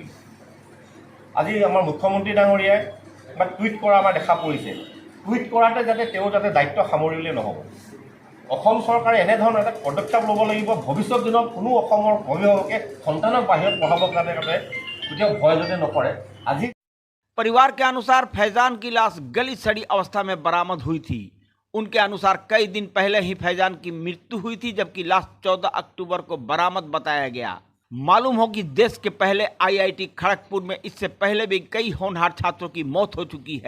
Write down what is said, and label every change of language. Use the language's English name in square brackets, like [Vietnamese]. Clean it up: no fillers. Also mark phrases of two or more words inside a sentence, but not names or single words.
[Assamese] আজি আমাৰ মুখ্যমন্ত্ৰী ডাঙৰীয়াই বা টুইট কৰা আমাৰ দেখা পৰিছে, টুইট কৰাতে যাতে তেওঁ দায়িত্ব সামৰিলে নহ'ব। অসম চৰকাৰে এনেধৰণৰ এটা পদক্ষেপ ল'ব লাগিব, ভৱিষ্যত দিনত কোনো অসমৰ অভিভাৱকে সন্তানক বাহিৰত পঢ়াবৰ কাৰণে কেতিয়াও ভয় যাতে নকৰে। আজি [Hindi] परिवार के अनुसार फैजान की लाश गली सड़ी अवस्था में बरामद हुई थी। उनके अनुसार कई दिन पहले ही फैजान की मृत्यु हुई थी, जबकि लाश 14 अक्टूबर को बरामद बताया गया। मालूम हो कि देश के पहले IIT खड़गपुर में इससे पहले भी कई होनहार छात्रों की मौत हो चुकी है।